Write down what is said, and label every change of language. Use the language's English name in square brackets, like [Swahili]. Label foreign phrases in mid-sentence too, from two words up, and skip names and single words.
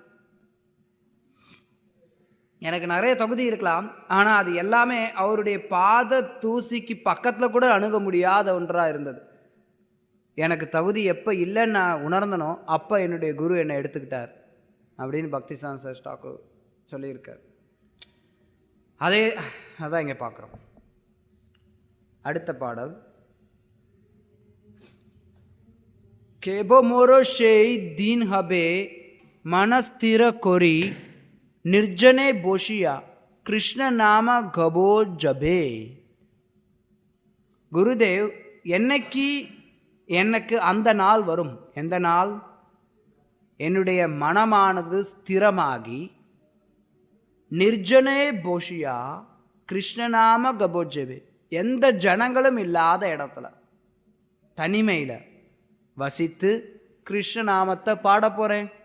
[Tamil] எனக்கு நிறைய தகுதி இருக்கலாம், ஆனால் அது எல்லாமே அவருடைய பாத தூசிக்கு பக்கத்தில் கூட அணுக முடியாத ஒன்றாக இருந்தது. எனக்கு தகுதி எப்போ இல்லைன்னு நான் உணர்ந்தனோ அப்போ என்னுடைய குரு என்னை எடுத்துக்கிட்டார் அப்படின்னு பக்திசான் சார் ஸ்டாக்கு சொல்லியிருக்கார். அதான் இங்கே பார்க்குறோம். அடுத்த பாடல், [Bangla] কেবো মোর সেই দিন হবে মনস্থির করি নির্জনে বসিয়া কৃষ্ণ নাম গাব যবে. [Tamil] குருதேவ், என்னைக்கு எனக்கு அந்த நாள் வரும்? எந்த நாள்? என்னுடைய மனமானது ஸ்திரமாகி [Bangla] নির্জনে বসিয়া কৃষ্ণনাম গাব যবে, [Tamil] எந்த ஜனங்களும் இல்லாத இடத்துல தனிமையில் வசித்து கிருஷ்ணநாமத்தை பாட போகிறேன்.